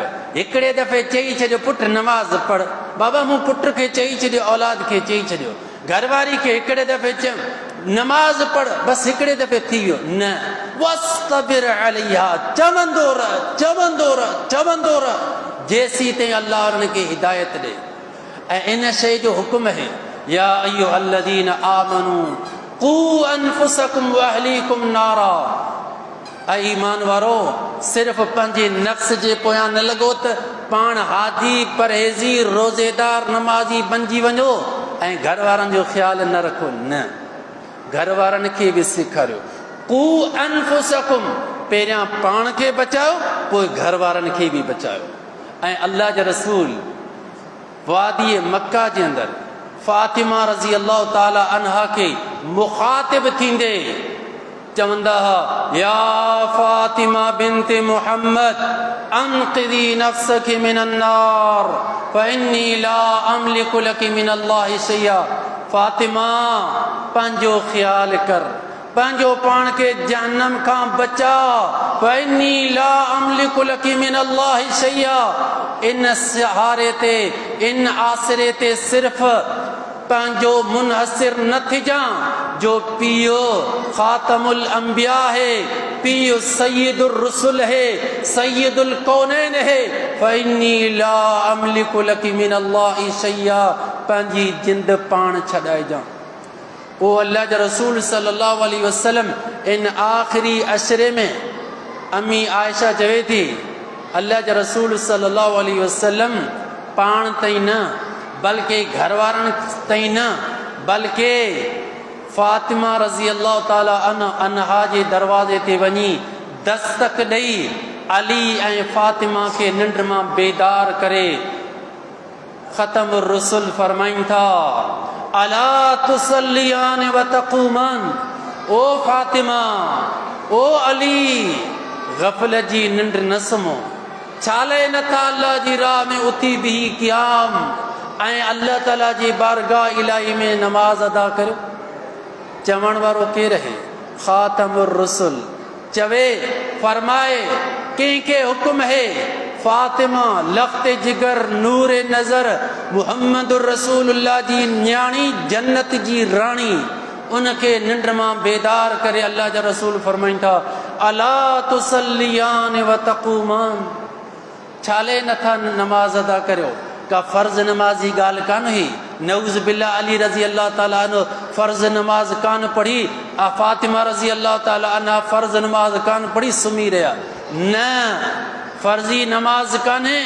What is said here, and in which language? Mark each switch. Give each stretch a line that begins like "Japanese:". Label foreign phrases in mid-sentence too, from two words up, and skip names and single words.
Sindhi: हिकिड़े दफ़े चई छॾियो पुट नमाज़ पढ़, बाबा मूं पुट खे चई छॾियो, औलाद खे चई छॾियो, घरवारी खे हिकिड़े दफ़े चयो नमाज़ पढ़, बसि हिकिड़े दफ़े थी वियो न,
Arabic: واصطبر عليها,
Sindhi: चवंदो रह जेसीं ताईं अल्लाह हुनखे हिदायत ॾे। ऐं इन शइ जो हुकुम आहे
Arabic: يا أيها الذين آمنوا قوا أنفسكم وأهليكم نارا.
Sindhi: ऐं ईमान वारो सिर्फ़ पंहिंजे नफ़्स जे पोयां न लॻो त पाण हाजी परहेज़ी रोज़ेदार नमाज़ी बणिजी वञो ऐं घर वारनि जो ख़्यालु न रखो। न, घर वारनि खे बि सेखारियो
Arabic: قوا أنفسكم,
Sindhi: पहिरियां पाण खे बचायो पोइ घर वारनि खे बि बचायो। ऐं अल्लाह जा रसूल वादी मक्का जे अंदरि फातिमा
Arabic: رضي الله تعالى عنها
Sindhi: खे मुखातिब थींदे चवंदा हुआ
Arabic: يا فاطمة بنت محمد أنقذي نفسك من النار فإني لا أملك لك من الله شيئا.
Sindhi: फातिमा पंहिंजो ख़्यालु कर, पंहिंजो पाण खे जहन्नम खां बचा।
Arabic: فإني لا أملك لك من الله شيئا.
Sindhi: इन सहारे ते इन आसरे ते सिर्फ़ पंहिंजो मुनहसिर न थिजां जो पीओ
Arabic: خاتم الأنبياء
Sindhi: है, पीओ
Arabic: سيد الرسل
Sindhi: है,
Arabic: سيد الكونين
Sindhi: है।
Arabic: فإني لا أملك لك من الله شيئا.
Sindhi: पंहिंजी जिंद पाण छॾाइजां। पोइ अल्लाह जा रसूल
Arabic: صلى الله عليه وسلم
Sindhi: इन आख़िरी अशरे में अम्मी आयशा चवे थी अल्लाह जा रसूल
Arabic: صلى الله عليه وسلم
Sindhi: पाण ताईं न बल्कि घर वारनि ताईं न बल्कि फातिमा
Arabic: رضي الله تعالى عنها
Sindhi: जे दरवाज़े ते वञी दस्तक ॾेई अली ऐं फातिमा खे निंड मां बेदार करे
Arabic: ختم الرسل
Sindhi: फरमाइनि था
Arabic: ألا تصليان وتقومان.
Sindhi: ओ फातिमा, ओ अली, गफ़लत जी निंड न सुम्हो, छाले नथा अल्लाह जी राह में उथी बिही क़याम ऐं अल्लाह ताला जी बारगाह इलाही में नमाज अदा करियो। चवण वारो केरु आहे?
Arabic: خاتم الرسل
Sindhi: चवे फरमाए कंहिंखे हुकुम है फातिमा लख़्ते जिगर नूर नज़र
Arabic: محمد رسول الله
Sindhi: जी न्याणी जन्नत जी राणी उनखे निंड मां बेदार करे अल्लाह जा रसूल फरमाइनि था
Arabic: ألا تصليان وتقومان.
Sindhi: छाले नथा नमाज अदा करियो? का फ़र्ज़ नमाज जी ॻाल्हि कान हुई।
Arabic: نعوذ بالله
Sindhi: अली
Arabic: رضي الله تعالى عنه
Sindhi: फ़र्ज़ नमाज कान पढ़ी, फातिमा
Arabic: رضي الله تعالى عنها
Sindhi: फ़र्ज़ नमाज कान पढ़ी सुम्ही रहिया। न, फ़र्ज़ी नमाज कान्हे।